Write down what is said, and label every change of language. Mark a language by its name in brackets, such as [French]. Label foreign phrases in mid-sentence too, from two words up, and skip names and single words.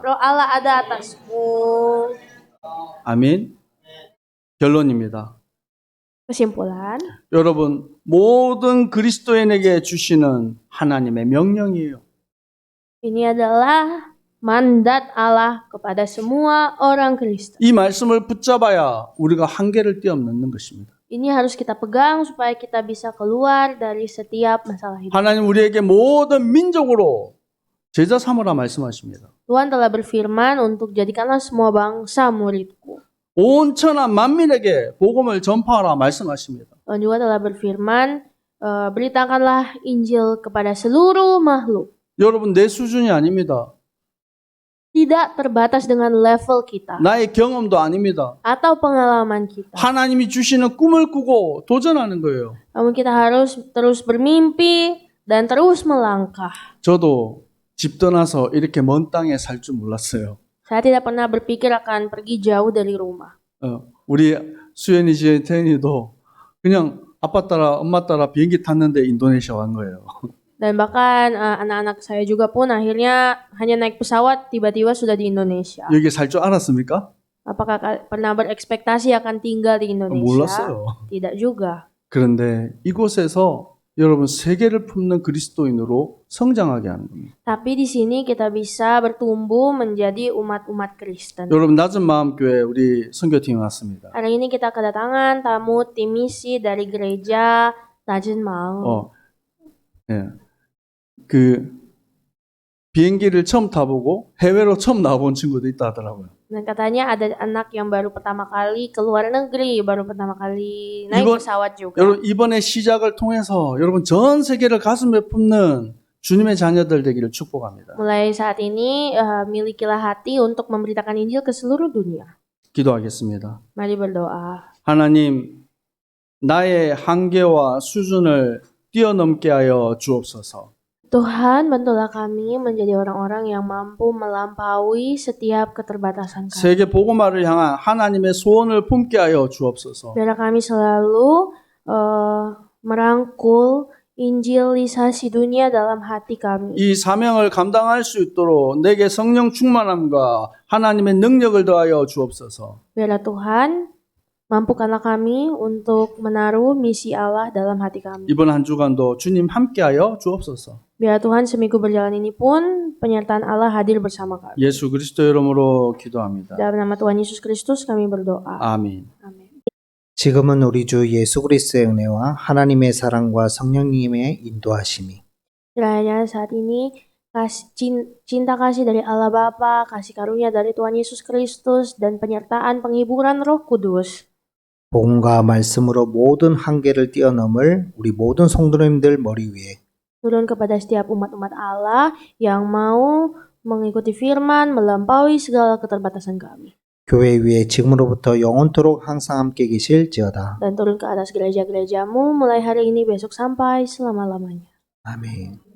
[Indonesian] Roh Allah ada atasmu. [Korean] 아멘. 결론입니다. [Indonesian] Kesimpulan, [Korean] 여러분, 모든 그리스도인에게 주시는 하나님의 명령이에요. [Indonesian] ini adalah mandat Allah kepada semua orang Kristen. [Korean] 이 말씀을 붙잡아야 우리가 한계를 뛰어넘는 것입니다. [Indonesian] Ini harus kita pegang supaya kita bisa keluar dari setiap masalah hidup. [Korean] 하나님 우리에게 모든 민족으로 제자 삼으라 말씀하십니다. [Indonesian] Tuhan telah berfirman untuk jadikanlah semua bangsa muridku. [Korean] 온 천하 만민에게 복음을 전파하라 말씀하십니다. [Indonesian] Tuhan juga telah berfirman, beritakanlah Injil kepada seluruh makhluk. [Korean] 여러분 내 수준이 아닙니다. [Indonesian] Tidak terbatas dengan level kita [Korean] 나의 경험도 아닙니다. [Indonesian] atau pengalaman kita. [Korean] 하나님이 주시는 꿈을 꾸고 도전하는 거예요. [Indonesian] Namun kita harus terus bermimpi dan terus melangkah. [Korean] 저도 집 떠나서 이렇게 먼 땅에 살 줄 몰랐어요. [Indonesian] Saya tidak pernah berpikir akan pergi jauh dari rumah. [Korean] 우리 수연이 지 태연이도 그냥 아빠 따라 엄마 따라 비행기 탔는데 인도네시아 간 거예요. [Indonesian] Dan bahkan anak-anak saya juga pun akhirnya hanya naik pesawat tiba-tiba sudah di Indonesia. [Korean] 여기 살 줄 알았습니까? [Indonesian] Apakah pernah berekspektasi akan tinggal di Indonesia? [Korean] 몰랐어요. [Indonesian] Tidak juga. [Korean] 그런데 이곳에서 여러분 세계를 품는 그리스도인으로 성장하게 하는 겁니다. [Indonesian] Tapi di sini kita bisa bertumbuh menjadi umat-umat Kristen. [Korean] 여러분 낮은 마음 교회 우리 선교팀이 왔습니다. [Indonesian] Hari ini kita kedatangan tamu tim misi dari gereja Najin Maung. [Korean] 예. 그 비행기를 처음 타보고 해외로 처음 나와본 친구도 있다 하더라고요. [Indonesian] Dan katanya ada anak yang baru pertama kali ke luar negeri, baru pertama kali naik [Korean] 이번- [Indonesian] pesawat juga. [Korean] 여러분 이번에 시작을 통해서 여러분 전 세계를 가슴에 품는 주님의 자녀들 되기를 축복합니다. [Indonesian] Mulai saat ini milikilah hati untuk memberitakan Injil ke seluruh dunia. [Korean] 기도하겠습니다. [Indonesian] Mari berdoa. [Korean] 하나님 나의 한계와 수준을 뛰어넘게 하여 주옵소서. [Indonesian] Tuhan, bantulah kami menjadi orang-orang yang mampu melampaui setiap keterbatasan kami. [Korean] 세계 복음화를 향한 하나님의 소원을 품게 하여 주옵소서. [Indonesian] Biarlah kami selalu merangkul Injilisasi dunia dalam hati kami. [Korean] 이 사명을 감당할 수 있도록 내게 성령 충만함과 하나님의 능력을 더하여 주옵소서. [Indonesian] Biarlah Tuhan mampukanlah kami untuk menaruh misi Allah dalam hati kami. [Korean] 이번 한 주간도 주님 함께하여 주옵소서. [Indonesian] Biarlah Tuhan seminggu berjalan ini pun penyertaan Allah hadir bersama kami. [Korean] 예수 그리스도 이름으로 기도합니다. [Indonesian] Dalam nama Tuhan Yesus Kristus kami berdoa. [Korean] 아멘. [Indonesian] Amin. [Korean] 지금은 우리 주 예수 그리스도의 은혜와 하나님의 사랑과 성령님의 인도하심이 [Indonesian] Kiranya saat ini cinta kasih dari Allah Bapa, kasih karunia dari Tuhan Yesus Kristus, dan penyertaan penghiburan Roh Kudus [Korean] 복음과 말씀으로 모든 한계를 뛰어넘을 우리 모든 성도님들 머리 위에 [Indonesian] turun kepada setiap umat-umat Allah yang mau mengikuti firman, melampaui segala keterbatasan kami. [Korean] 교회 위에 지금으로부터 영원토록 항상 함께 계실지어다. [Indonesian] Dan turun ke atas gereja-gerejamu mulai hari ini besok sampai selama-lamanya. [Korean] 아멘.